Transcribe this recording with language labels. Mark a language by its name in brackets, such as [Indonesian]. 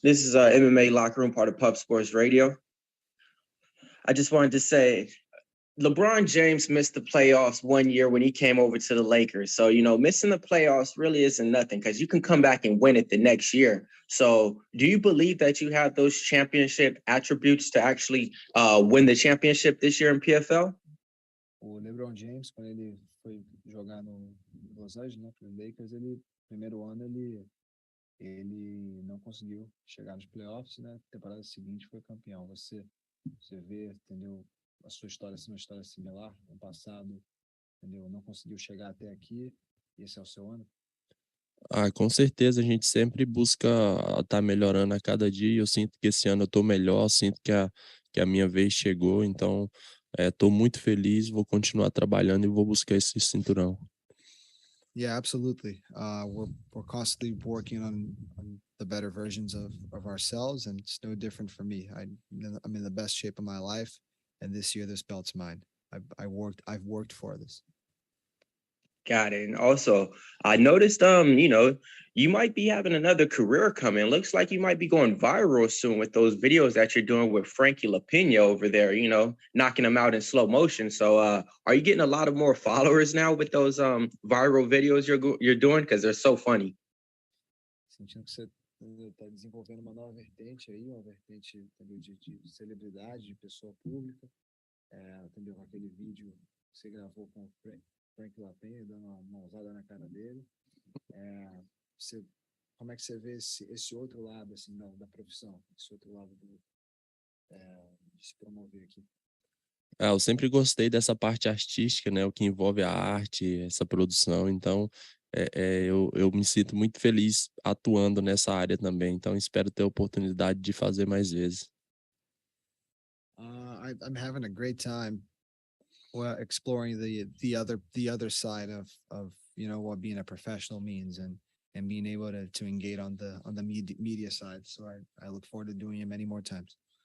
[English] This is MMA Locker Room, part of Pub Sports Radio. I just wanted to say, LeBron James missed the playoffs one year when he came over to the Lakers. So, missing the playoffs really isn't nothing because you can come back and win it the next year. So do you believe that you have those championship attributes to actually win the championship this year in PFL? [Portuguese] O LeBron James, quando ele foi jogar no Los Angeles, né, pro Lakers, primeiro ano ele não conseguiu chegar nos playoffs, né? Temporada seguinte foi campeão. Você vê, entendeu? A sua história uma história similar. No passado, entendeu? Não conseguiu chegar até aqui. Esse é o seu ano? Com certeza, a gente sempre busca estar melhorando a cada dia. Eu sinto que esse ano eu estou melhor, sinto que a minha vez chegou. Então, estou muito feliz, vou continuar trabalhando e vou buscar esse cinturão. [English] Yeah, absolutely. We're constantly working on the better versions of ourselves, and it's no different for me. I'm in the best shape of my life, and this year this belt's mine. I've worked for this. Got it. And also, I noticed, you might be having another career coming. Looks like you might be going viral soon with those videos that you're doing with Frankie LaPena over there, knocking them out in slow motion. So are you getting a lot of more followers now with those viral videos you're doing? Because they're so funny. [Portuguese] Sentindo que você está desenvolvendo uma nova vertente aí, uma vertente de celebridade, de pessoa pública. Entendeu? Com aquele vídeo que você gravou com o Frank LaPena, dando uma mãozada na cara dele. Como é que você vê esse outro lado assim, da profissão, esse outro lado de se promover aqui? Eu sempre gostei dessa parte artística, né? O que envolve a arte, essa produção. Então, eu me sinto muito feliz atuando nessa área também. Então, espero ter a oportunidade de fazer mais vezes. [English] I'm having a great time exploring the other side of what being a professional means and being able to engage on the media side. So I look forward to doing it many more times.